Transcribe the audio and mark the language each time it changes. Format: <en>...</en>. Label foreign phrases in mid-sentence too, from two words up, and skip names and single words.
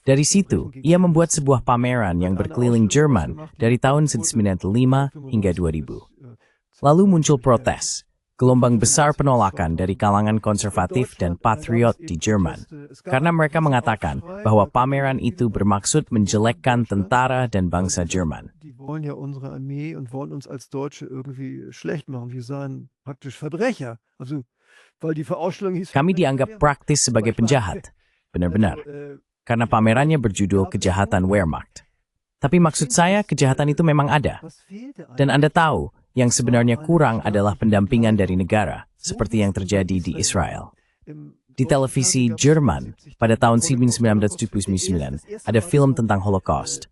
<id>Dari situ, ia membuat sebuah pameran yang berkeliling Jerman dari tahun 1995 hingga 2000. Lalu muncul protes. Gelombang besar penolakan dari kalangan konservatif dan patriot di Jerman, karena mereka mengatakan bahwa pameran itu bermaksud menjelekkan tentara dan bangsa Jerman.</id> <de>Die wollen ja unsere Armee und wollen uns als Deutsche irgendwie schlecht machen. Wir seien praktisch Verbrecher. Also, weil die Verausstellung hieß...</de> <id>Kami dianggap praktis sebagai penjahat. Benar-benar. Karena pamerannya berjudul Kejahatan Wehrmacht. Tapi maksud saya, kejahatan itu memang ada. Dan Anda tahu, yang sebenarnya kurang adalah pendampingan dari negara, seperti yang terjadi di Israel. Di televisi Jerman, pada tahun 1979, ada film tentang Holocaust.</id>